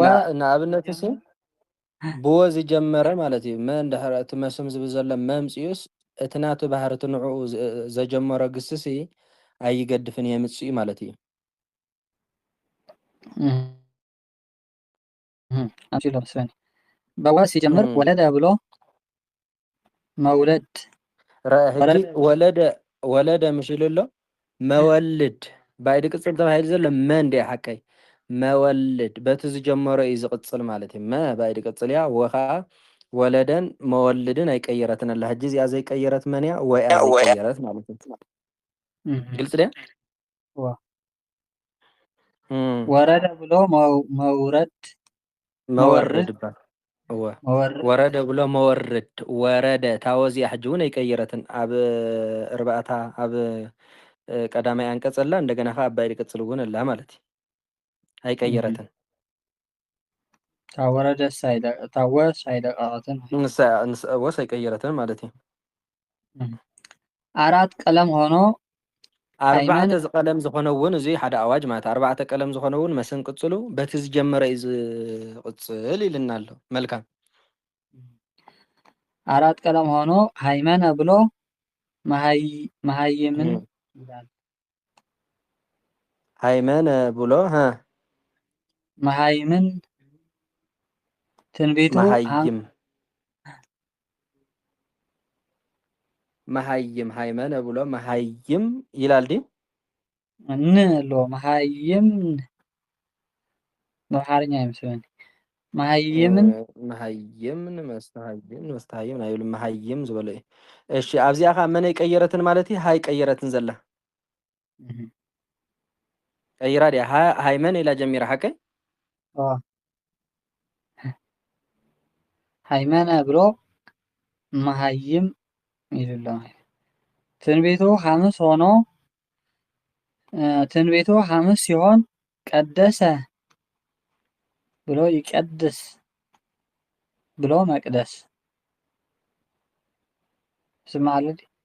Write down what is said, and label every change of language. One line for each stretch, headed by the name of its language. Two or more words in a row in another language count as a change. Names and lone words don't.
Tigrinya: ንኣብነት እሲ ብወ ዝጀመረ ማለት እዩ። መ እንድሕር እቲ መስም ዝብል ዘሎ መምፅኡስ እቲ ናቱ ባህሪ እቲ ንዕኡ ዘጀመሮ ግስሲ ኣይገድፍን የምፅኡ ማለት እዩ። ኣምሲሎ መስለኒ
Amharic: በወ ሲጀምር ወለደ ብሎ መውለድ
Tigrinya: ሕጂ ወለደ ምሽ ኢሉ ኣሎ መወልድ ባይዲ ቅፅል ተባሂሉ ዘሎ መ እንዴ ሓቀይ መወልድ በቲ ዝጀመሮ እዩ ዝቅፅል ማለት እዩ። መ ባይዲ ቅፅል እያ ወ ከዓ ወለደን መወልድን ኣይቀየረትን ኣላ። ሕጂ እዚኣ ዘይቀየረት መን እያ? ወያ ዘይቀየረት ማለት እዩ። ግልፅ ድያ?
Amharic: ወረደ ብሎ መውረድ መወርድ ይባል። ወረደ ብሎ መወርድ
Tigrinya: ወረደ ታወዚያ ሕጂ እውን ኣይቀየረትን ኣብ እርባዕታ ኣብ ቀዳማይ አንቀጽ ኣላ እንደገና ከዓ ኣባይ ቅጽል እውን ኣላ ማለት እዩ። ኣይቀየረትን ታወስ ኣይደቀቀትን ወስ ኣይቀየረትን ማለት እዩ።
Amharic: አራት ቀለም ሆኖ
Tigrinya: ኣርባዕተ ቀለም ዝኾነ እውን እዚ ሓደ ኣዋጅ ማለት ኣርባዕተ ቀለም ዝኾነ እውን መስን ቅጽሉ በቲ ዝጀመረ እዩ ዝቅጽል ይልና ኣሎ። መልካም
Amharic: አራት ቀለም ሆኖ ሃይመነ ብሎ መሃይምን ይላል። ሃይመነ ብሎ መሃይምን ትንቢቱ መሃይም ሃይመነ ብሎ መሃይም ይላል ዲ ኣሎ መሃይም በአማርኛ አይመስለኝ
Tigrinya: መሃይምን መስተሃይም አይብሉ መሃይም ዝበለ እዩ። እሺ ኣብዚኣ ከዓ መነ ቀየረትን ማለት እዩ። ሃይ ቀየረትን ዘላ ቀይራ ዲያ ሃይመን ኢላ ጀሚራ ሓቀይ
Amharic: ሃይመነ ብሎ መሃይም ይልሎ ትንቢቱ ሐሙስ ሲሆን ቀደሰ ብሎ ይቀድስ ብሎ መቅደስ ስማለዲ